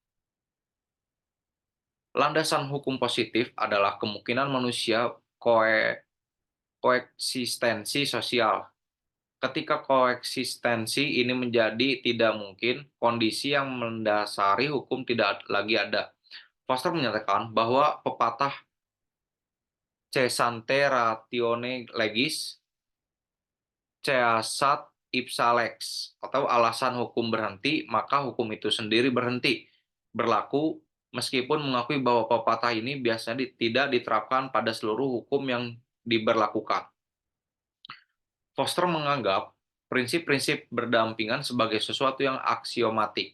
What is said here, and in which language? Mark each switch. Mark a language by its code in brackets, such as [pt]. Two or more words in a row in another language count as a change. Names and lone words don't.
[id] Landasan hukum positif adalah kemungkinan manusia koeksistensi sosial. Ketika koeksistensi ini menjadi tidak mungkin, kondisi yang mendasari hukum tidak lagi ada. Foster menyatakan bahwa pepatah [la] "Cessante ratione legis, ceasat ipsa lex" [id] atau alasan hukum berhenti, maka hukum itu sendiri berhenti berlaku, meskipun mengakui bahwa pepatah ini biasanya tidak diterapkan pada seluruh hukum yang diberlakukan. Foster menganggap prinsip-prinsip berdampingan sebagai sesuatu yang aksiomatik.